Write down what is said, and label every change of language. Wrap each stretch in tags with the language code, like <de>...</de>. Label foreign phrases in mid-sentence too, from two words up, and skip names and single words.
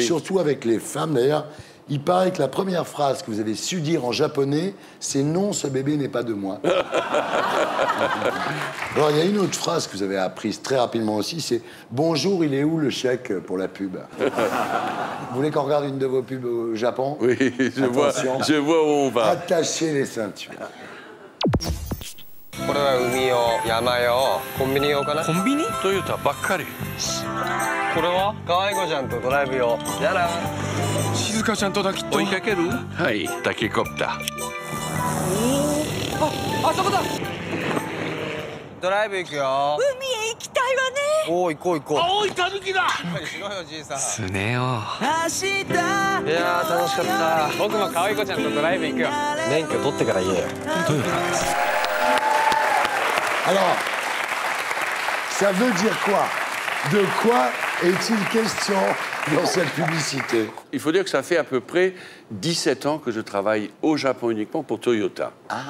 <fr>surtout avec les femmes. D'ailleurs, il paraît que la première phrase que vous avez su dire en japonais, c'est « Non, ce bébé n'est pas de moi ». Alors, il y a une autre phrase que vous avez apprise très rapidement aussi, c'est « Bonjour, il est où le chèque pour la pub ?» Vous voulez qu'on regarde une de vos pubs au Japon? Oui, je vois où on va. Attachez les ceintures.</fr> <ja>これは海用、山用、コンビニ用かな。コンビニトヨタばっかり。これは可愛い子ちゃんとドライブ用。やな。静香ちゃんとだきっと。追いかける？はい、タケコプター。あそこだ。ドライブ行くよ。海へ行きたいわね。おお、行こう行こう。青いたぬきだ。やっぱりしろよじいさん。すねよ。明日いやー楽しかった。僕も可愛い子ちゃんとドライブ行くよ。免許取ってから言えよ。</ja> <fr>Alors, ça veut dire quoi? De quoi est-il question dans cette publicité? Il faut dire que ça fait à peu près 17 ans que je travaille au Japon uniquement pour Toyota. Ah.</fr>